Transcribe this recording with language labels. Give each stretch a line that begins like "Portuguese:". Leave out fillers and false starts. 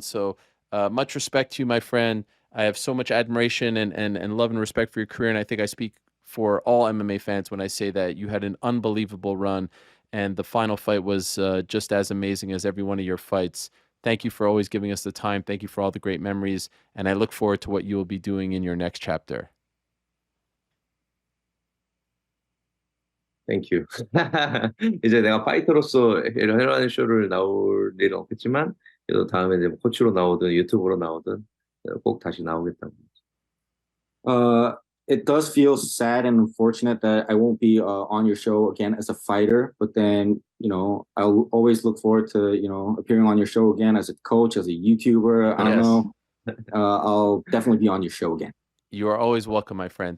English: So much respect to you, my friend. I have so much admiration and love and respect for your career, and I think I speak for all MMA fans when I say that you had an unbelievable run, and the final fight was just as amazing as every one of your fights. Thank you for always giving us the time. Thank you for all the great memories, and I look forward to what you will be doing in your next chapter. Thank you.
Korean: 이제 내가 파이터로서 헤드라인 쇼를 나올 일은 없겠지만 그래도 다음에 이제 코치로 나오든 유튜브로 나오든 꼭 다시 나오겠다고.
English: It does feel sad and unfortunate that I won't be on your show again as a fighter, but then I'll always look forward to appearing on your show again as a coach, as a YouTuber. I don't know. I'll definitely be on your show again. You are always welcome, my friend.